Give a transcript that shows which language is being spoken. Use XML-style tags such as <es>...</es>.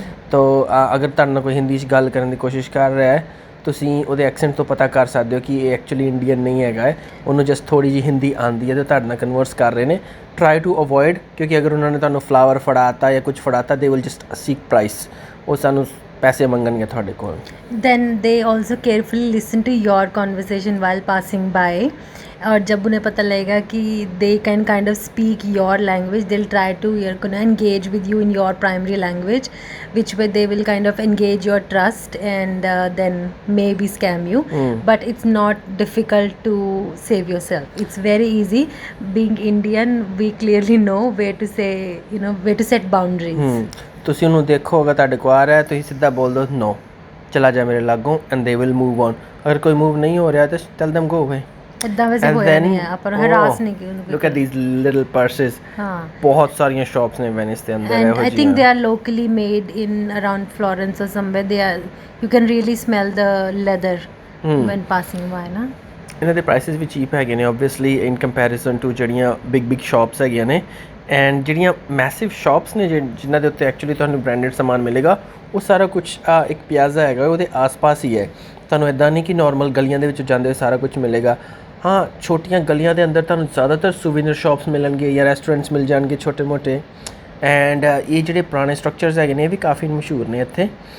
<pa>ਤੋ ਅਗਰ ਤੁਹਾਡੇ ਨਾਲ ਕੋਈ ਹਿੰਦੀ 'ਚ ਗੱਲ ਕਰਨ ਦੀ ਕੋਸ਼ਿਸ਼ ਕਰ ਰਿਹਾ ਹੈ, ਤੁਸੀਂ ਉਹਦੇ ਐਕਸੈਂਟ ਤੋਂ ਪਤਾ ਕਰ ਸਕਦੇ ਹੋ ਕਿ ਇਹ ਐਕਚੁਅਲੀ ਇੰਡੀਅਨ ਨਹੀਂ ਹੈਗਾ ਹੈ, ਉਹਨੂੰ ਜਸਟ ਥੋੜ੍ਹੀ ਜਿਹੀ ਹਿੰਦੀ ਆਉਂਦੀ ਹੈ ਅਤੇ ਤੁਹਾਡੇ ਨਾਲ ਕਨਵਰਸ ਕਰ ਰਹੇ ਨੇ।</pa> <en>try to avoid,</en> <pa>ਕਿਉਂਕਿ ਅਗਰ ਉਹਨਾਂ ਨੇ ਤੁਹਾਨੂੰ ਫਲਾਵਰ ਫੜਾਤਾ ਜਾਂ ਕੁਝ ਫੜਾਤਾ</pa> <en>they will just seek price,</en> <pa>ਉਹ ਸਾਨੂੰ ਪੈਸੇ ਮੰਗਣਗੇ ਤੁਹਾਡੇ ਕੋਲ.</pa> <en>Then they also carefully listen to your conversation while passing by.</en> <hi>और जब उन्हें पता लगेगा कि</hi> <en>they can kind of speak your language, they'll try to engage with you in your primary language, which way they will kind of engage your trust and then maybe scam you. But it's not difficult to save yourself. It's very easy. Being Indian, we clearly know where to say, where to set boundaries.</en> <pa>ਤੁਸੀਂ ਉਹਨੂੰ ਦੇਖੋ, ਅਗਰ ਤੁਹਾਡੇ ਕੋਲ ਆ ਰਿਹਾ ਤੁਸੀਂ ਸਿੱਧਾ ਬੋਲ ਦਿਓ no, ਚਲਾ ਜਾ ਮੇਰੇ ਲਾਗੋਂ,</pa> <en>and they will move on.</en> <pa>ਅਗਰ ਕੋਈ ਮੂਵ ਨਹੀਂ ਹੋ ਰਿਹਾ ਤਾਂ</pa> <en>tell them go away.</en> <pa>ਇੱਦਾਂ ਵੈਸੇ ਹੋਇਆ ਨਹੀਂ ਹੈ, ਆਪਾਂ ਨੂੰ ਹਰਾਸ ਨਹੀਂ ਕੀਤਾ.</pa> <en>Look at these little purses. ਹਾਂ,</en> <pa>ਬਹੁਤ ਸਾਰੀਆਂ ਸ਼ਾਪਸ ਨੇ ਵੈਨਿਸ ਦੇ ਅੰਦਰ ਇਹੋ</pa> <en>and I think they are locally made in around Florence or somewhere. They are, you can really smell the leather when passing by, ਨਾ.</en> <pa>ਇਹਨਾਂ ਦੇ ਪ੍ਰਾਈਸਿਸ ਵੀ ਚੀਪ ਹੈਗੇ ਨੇ</pa> <en>obviously in comparison to</en> <pa>ਜਿਹੜੀਆਂ ਬਿਗ ਸ਼ਾਪਸ ਹੈਗੀਆਂ ਨੇ, and ਜਿਹੜੀਆਂ massive shops ਨੇ ਜਿਨ੍ਹਾਂ ਦੇ ਉੱਤੇ ਐਕਚੁਅਲੀ ਤੁਹਾਨੂੰ ਬ੍ਰਾਂਡਡ ਸਮਾਨ ਮਿਲੇਗਾ, ਉਹ ਸਾਰਾ ਕੁਛ ਇੱਕ ਪਿਆਜ਼ਾ ਹੈਗਾ ਉਹਦੇ ਆਸ-ਪਾਸ ਹੀ ਹੈ. ਤੁਹਾਨੂੰ ਇੱਦਾਂ ਨਹੀਂ ਕਿ ਨੋਰਮਲ ਗਲੀਆਂ ਦੇ ਵਿੱਚ ਜਾਂਦੇ ਹੋਏ ਸਾਰਾ ਕੁਛ ਮਿਲੇਗਾ. ਹਾਂ, ਛੋਟੀਆਂ ਗਲੀਆਂ ਦੇ ਅੰਦਰ ਤੁਹਾਨੂੰ ਜ਼ਿਆਦਾਤਰ ਸੁਵੀਨਰ ਸ਼ਾਪਸ ਮਿਲਣਗੇ ਜਾਂ ਰੈਸਟੋਰੈਂਟਸ ਮਿਲ ਜਾਣਗੇ ਛੋਟੇ ਮੋਟੇ, ਐਂਡ ਇਹ ਜਿਹੜੇ ਪੁਰਾਣੇ ਸਟਰਕਚਰਸ ਹੈਗੇ ਨੇ ਇਹ ਵੀ ਕਾਫੀ ਮਸ਼ਹੂਰ ਨੇ ਇੱਥੇ.</pa>